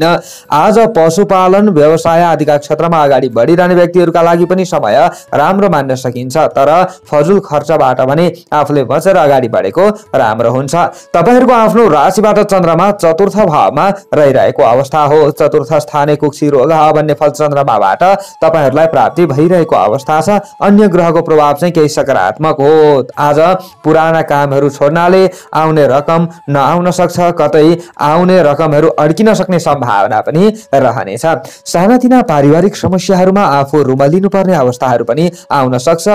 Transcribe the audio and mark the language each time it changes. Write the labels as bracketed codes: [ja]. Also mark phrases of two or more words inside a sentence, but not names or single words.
[ne] आज पशुपालन व्यवसाय आदिका क्षेत्रमा अगाडि बढिरहने व्यक्तिहरूका लागि पनि समय राम्रो मान्न सकिन्छ, तर फजुल खर्चबाट भने आफूले बचेर अगाडि बढेको राम्रो हुन्छ। तपाईहरूको आफ्नो राशिबाट चन्द्रमा चतुर्थ भावमा रहिरहेको अवस्था हो। [sa] चतुर्थ स्थाने कुक्षी रोग [ne] भन्ने फल चन्द्रमाबाट तपाईहरूलाई प्राप्ति भइरहेको अवस्था छ। अन्य ग्रहको प्रभाव चाहिँ केही सकारात्मक हो। आज पुराना कामहरू छोड्नाले आउने रकम नआउन सक्छ, कतै आउने रकमहरू अड्किन सक्ने सम्भावना पनि रहनेछ। सानातिना पारिवारिक समस्याहरूमा आफू रुमलिनु पर्ने अवस्थाहरू पनि आउन सक्छ।